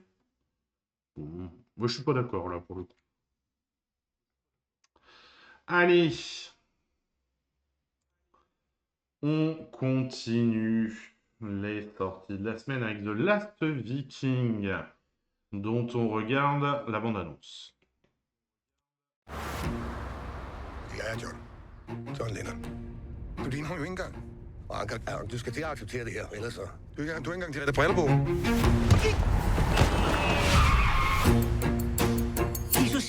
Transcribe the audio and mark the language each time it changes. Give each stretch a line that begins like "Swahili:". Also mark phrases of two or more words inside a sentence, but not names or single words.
French: Bon, moi, je suis pas d'accord, là, pour le coup. Allez, on continue les sorties de la semaine avec The Last Viking, dont on regarde la bande-annonce.
Danish: Ja, John. John Lennon. Du ligner jo ikke engang. Anker, du skal til at acceptere det her, ellers så... Du er ikke engang til at rette briller på. Jesus